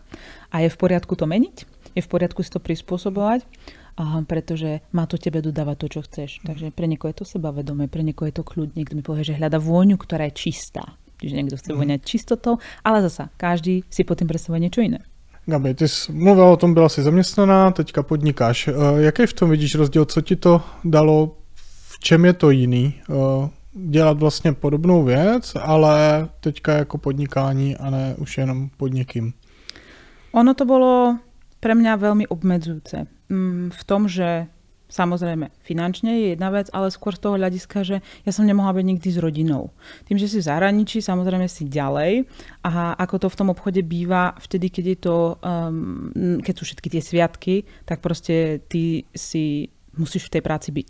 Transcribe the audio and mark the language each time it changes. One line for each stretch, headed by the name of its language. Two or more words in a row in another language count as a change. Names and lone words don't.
Slovak: A je v poriadku to meniť, je v poriadku si to prispôsobovať, pretože má to tebe dodávať to, čo chceš. Takže pre niekoho je to sebavedomé, pre niekoho je to kľud, niekto mi povie, že hľada vôňu, ktorá je čistá. Čiže niekto chce voňať čistotou, ale zasa každý si pod tým predstavuje niečo iné.
Czech: Gabi, ty jsi mluvila o tom, byla jsi zaměstnaná, teďka podnikáš. Jaký v tom vidíš rozdíl, co ti to dalo, v čem je to jiný? Dělat vlastně podobnou věc, ale teďka jako podnikání a ne už jenom podnikým.
Slovak: Ono to bolo pre mňa veľmi obmedzujúce. V tom, že samozrejme finančne je jedna vec, ale skôr z toho hľadiska, že ja som nemohla byť nikdy s rodinou. Tým, že si v zahraničí, samozrejme si ďalej a ako to v tom obchode býva, vtedy, keď je to, keď sú všetky tie sviatky, tak proste ty si musíš v tej práci byť.